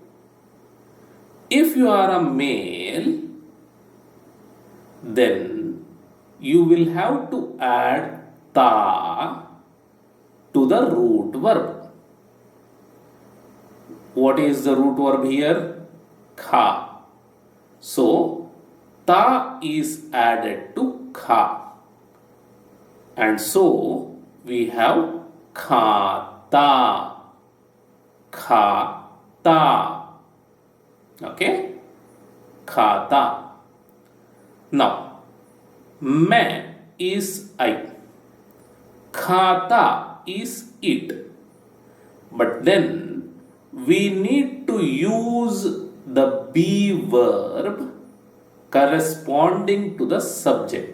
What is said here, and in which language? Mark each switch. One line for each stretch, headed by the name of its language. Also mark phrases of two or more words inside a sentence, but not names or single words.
English: If you are a male, then you will have to add ta to the root verb. What is the root verb here? Kha. So, ta is added to kha. And so, we have khata. Khata. Okay? Khata. Now, मैं is I. Khata is it. But then, we need to use the be verb corresponding to the subject.